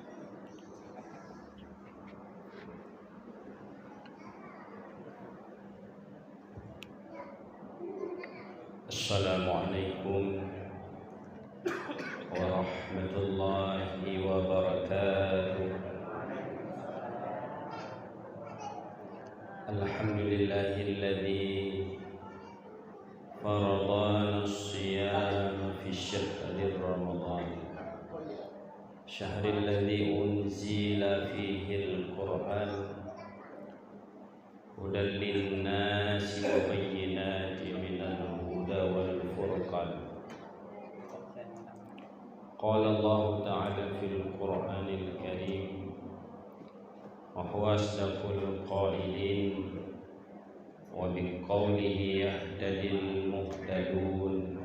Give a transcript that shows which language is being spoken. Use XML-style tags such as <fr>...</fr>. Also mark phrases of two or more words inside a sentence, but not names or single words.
<ar>السلام عليكم ورحمة الله وبركاته. الحمد لله الذي فرض علينا الصيام في شهر رمضان شهر الذي أنزل فيه القرآن هدى للناس وبينات من الهدى والفرقان. قال الله تعالى في القرآن الكريم وهو أصدق القائلين وبقوله يهتدي المهتدون.</ar>